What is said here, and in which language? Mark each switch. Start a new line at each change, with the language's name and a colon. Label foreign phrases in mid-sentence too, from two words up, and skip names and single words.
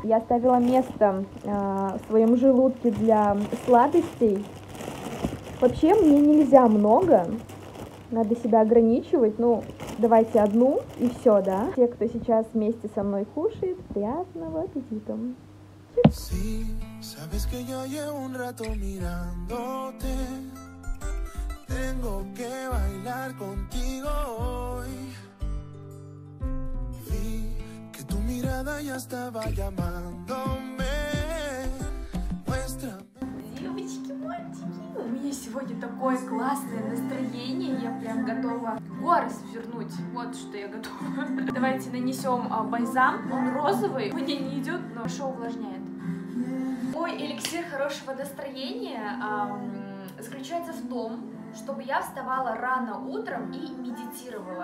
Russian: Я оставила место в своем желудке для сладостей. Вообще мне нельзя много, надо себя ограничивать. Ну, давайте одну и все, да. Те, кто сейчас вместе со мной кушает, приятного аппетита.
Spanish: Sí, sabes que ya llevo un rato mirándote. Tengo que bailar contigo hoy. Vi que tu mirada ya estaba llamándome. Muestra.
Russian: Девочки, мальчики, у меня сегодня такое классное настроение, я прям готова горы свернуть. Вот что я готова. Давайте нанесем бальзам. Он розовый, мне не идет, но хорошо увлажняет. Мой эликсир хорошего настроения заключается в том, чтобы я вставала рано утром и медитировала.